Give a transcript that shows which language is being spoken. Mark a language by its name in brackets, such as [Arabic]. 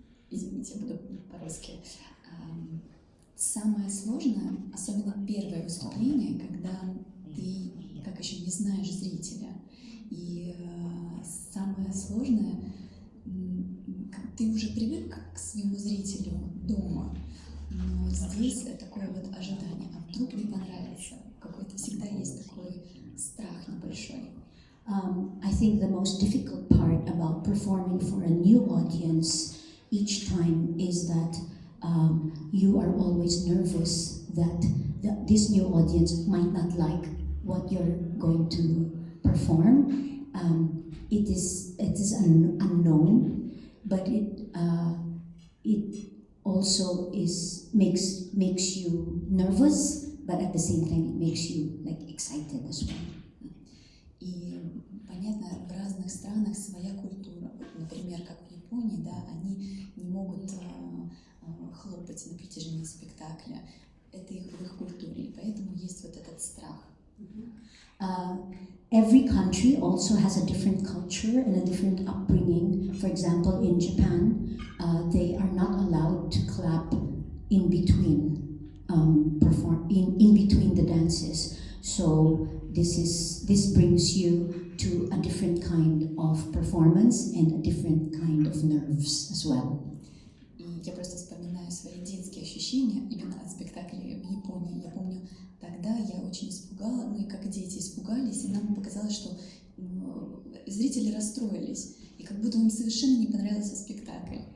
[Russian] Извините, я буду по-русски. Самое сложное, особенно первое выступление, когда ты как еще не знаешь зрителя. И самое сложное, ты уже привык к своему зрителю дома, но здесь такое вот ожидание, а вдруг не понравится. Какой-то всегда есть такой страх небольшой. [English] I think the most difficult part about performing for a new audience each time is that you are always nervous that this new audience might not like what you're going to perform. It is unknown, but it also makes you nervous, but at the same time it makes you like excited as well. [Russian] И понятно, в разных странах своя культура. Вот, например, как в Японии, да, они не могут хлопать на протяжении спектакля. Это в их культуре, и поэтому есть вот этот страх. [English] Every country also has a different culture and a different upbringing. For example, in Japan, they are not allowed to clap in between in between the dances. So this brings you to a different kind of performance and a different kind of nerves as well. [Russian] И я просто вспоминаю свои детские ощущения именно от спектакля в Японии. Я помню, тогда я очень испугала, мы как дети испугались, и нам показалось, что зрители расстроились, и как будто им совершенно не понравился спектакль.